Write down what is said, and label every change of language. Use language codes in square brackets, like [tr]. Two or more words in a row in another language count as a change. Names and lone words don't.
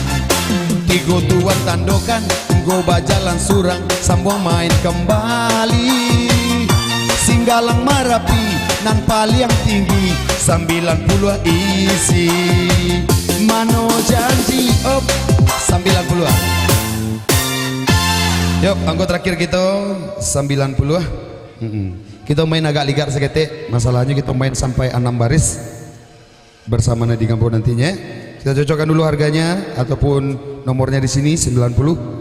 [min] Tigo tuan tandokan, tigo bajalan surang, sambung main kembali. Singgalang marapi, nan paling tinggi, 90 isi. Mano janji, op, 90. Yuk, angko terakhir kita 90. [id] Kita main agak ligar seketik. Masalahnya kita main sampai 6 baris bersama Nadi Gampo nantinya. Kita cocokkan dulu harganya ataupun nomornya di sini 90.